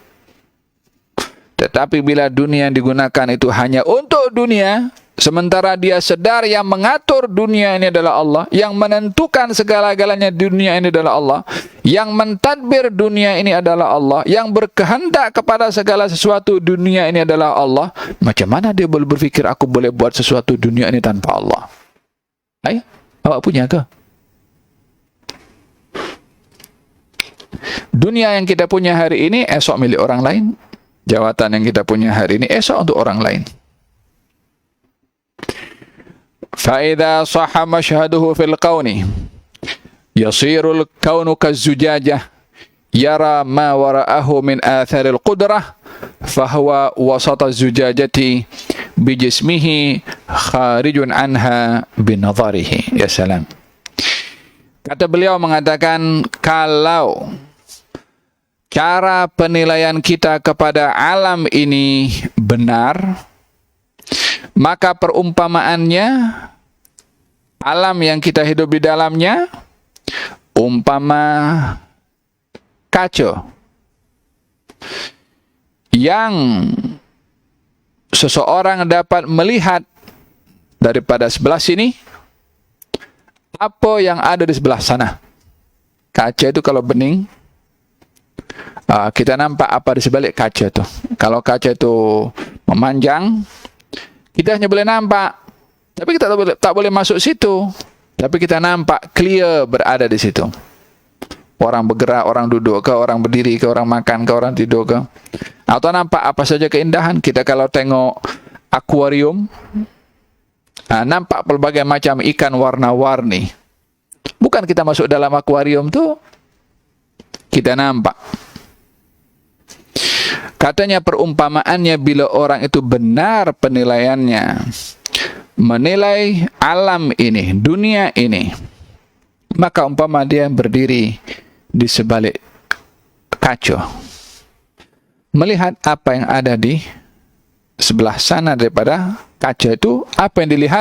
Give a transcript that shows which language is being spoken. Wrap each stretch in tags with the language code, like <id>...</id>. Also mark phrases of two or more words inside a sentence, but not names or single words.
<ms>Tetapi bila dunia yang digunakan itu hanya untuk dunia, sementara dia sedar yang mengatur dunia ini adalah Allah, yang menentukan segala-galanya dunia ini adalah Allah, yang mentadbir dunia ini adalah Allah, yang berkehendak kepada segala sesuatu dunia ini adalah Allah, macam mana dia boleh berfikir aku boleh buat sesuatu dunia ini tanpa Allah? Ayo, awak punya ke? Dunia yang kita punya hari ini esok milik orang lain. Jawatan yang kita punya hari ini esok untuk orang lain.</ms> <ar>فَإِذَا صَحَ مَشْهَدُهُ فِي الْقَوْنِ يَصِيرُ الْكَوْنُ كَالزُّجَاجَةِ يَرَى مَا وَرَأَهُ مِنْ آثَارِ الْقُدْرَةِ فَهُوَ وَسَطَ الزُّجَاجَةِ بِجِسْمِهِ خَارِجٌ عَنْهَا بِنَظَرِهِ. يا سلام.</ar> <ms>Kata beliau mengatakan, kalau cara penilaian kita kepada alam ini benar, maka perumpamaannya, alam yang kita hidup di dalamnya, umpama kaca yang seseorang dapat melihat daripada sebelah sini apa yang ada di sebelah sana. Kaca itu kalau bening, kita nampak apa di sebalik kaca itu. Kalau kaca itu memanjang, kita hanya boleh nampak, tapi kita tak boleh masuk situ. Tapi kita nampak clear berada di situ. Orang bergerak, orang duduk ke, orang berdiri ke, orang makan ke, orang tidur ke. Atau nampak apa saja keindahan. Kita kalau tengok akuarium, nampak pelbagai macam ikan warna-warni. Bukan kita masuk dalam akuarium tu, kita nampak. Katanya perumpamaannya bila orang itu benar penilaiannya, menilai alam ini, dunia ini, maka umpama dia berdiri di sebalik kaca, melihat apa yang ada di sebelah sana daripada kaca itu, apa yang dilihat?</ms>